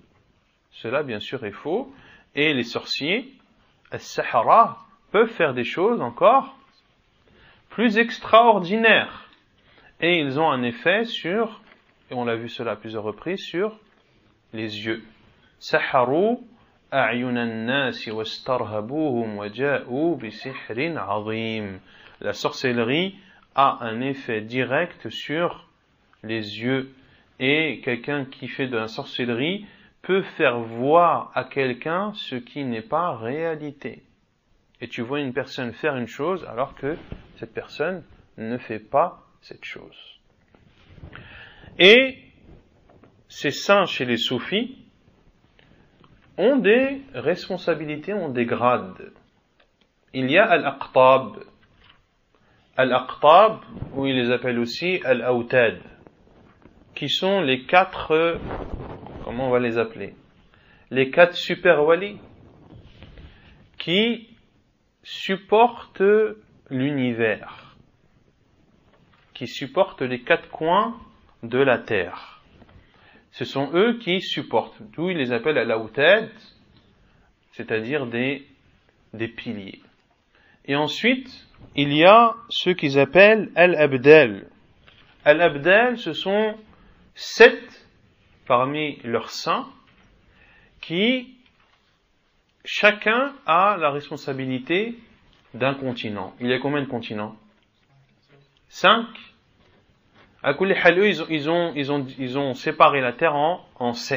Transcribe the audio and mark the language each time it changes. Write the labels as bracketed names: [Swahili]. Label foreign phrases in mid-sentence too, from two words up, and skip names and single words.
[French] Cela bien sûr est faux. Et les sorciers, as-sahara, peuvent faire des choses encore plus extraordinaires. Et ils ont un effet sur, et on l'a vu cela à plusieurs reprises, sur les yeux. [Arabic] سحروا أعين الناس واسترهبوهم وجاءوا بسحر عظيم. [French] La sorcellerie a un effet direct sur les yeux. Et quelqu'un qui fait de la sorcellerie peut faire voir à quelqu'un ce qui n'est pas réalité. Et tu vois une personne faire une chose alors que cette personne ne fait pas cette chose. Et ces saints chez les soufis ont des responsabilités, ont des grades. Il y a al-aqtab. Al-aqtab, ou ils les appellent aussi al-awtad, qui sont les 4, comment on va les appeler? Les 4 super walis qui supportent l'univers, qui supportent les 4 coins de la terre. Ce sont eux qui supportent, d'où ils les appellent al-awtad, c'est-à-dire des piliers. Et ensuite, il y a ceux qu'ils appellent al-abdal. Al-abdal, ce sont 7 parmi leurs saints qui chacun a la responsabilité d'un continent. Il y a combien de continents? 5. À [Arabic] كل حال, [French] ils ont séparé la terre en 7.